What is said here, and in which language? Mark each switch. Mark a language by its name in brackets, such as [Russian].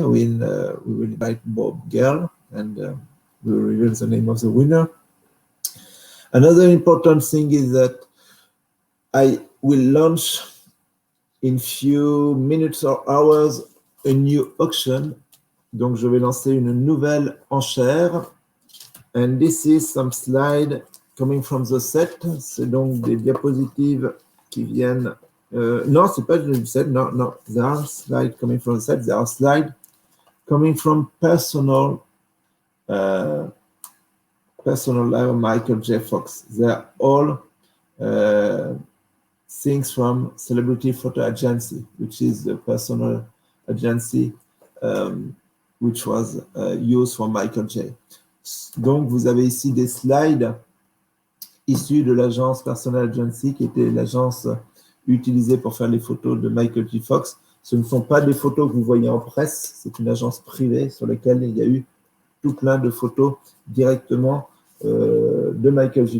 [English] We will invite Bob Gale, and we will reveal the name of the winner. Another important thing is that I will launch in few minutes or hours a new auction. [French] Donc je vais lancer une nouvelle enchère. [English] And this is some slide coming from the set. [French] C'est donc des diapositives qui viennent. Non, c'est pas du set. No. [English] There are slides coming from the set. There are slides coming from personal life of Michael J. Fox. They are all things from Celebrity Photo Agency, which is the personal agency which was used for Michael J. [French] Donc, vous avez ici des slides issus de l'agence Personal Agency, qui était l'agence utilisée pour faire les photos de Michael J. Fox. Ce ne sont pas des photos que vous voyez en presse, c'est une agence privée sur laquelle il y a eu tout plein de photos directement de Michael J.